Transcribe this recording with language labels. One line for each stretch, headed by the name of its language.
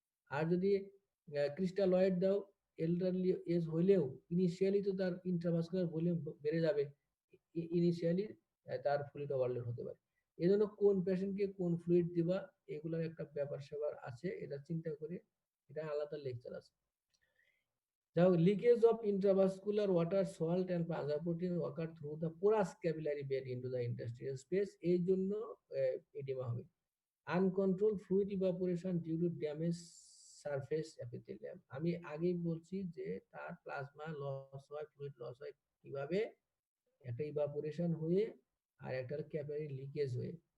Bangla: আর যদি ক্রিস্টালয়েড দাও, elderly age হইলেও ইনিশিয়ালি তো তার ইন্ট্রাভাস্কুলার ভলিউম বেড়ে যাবে, ইনিশিয়ালি তার ফ্লুইড ওভারলোড হতে পারে। এই জন্য কোন পেশেন্টকে কোন ফ্লুইড দিবা, এগুলোর একটা ব্যাপার স্যাপার আছে, এটা চিন্তা করে, এটা আলাদা লেকচার আছে।
English: Now, leakage of intravascular water, salt, and plasma protein occur through the porous capillary bed into the interstitial space.
Bangla: এই জন্য edema হবে।
English: Uncontrolled fluid evaporation due to damage surface epithelium.
Bangla: আমি আগেই বলছি যে তার প্লাজমা লস হয়, ফ্লুইড লস হয় কিভাবে? একটা ইভাপোরেশন হয়ে আর একটা ক্যাপিলারি লিকেজ হয়ে।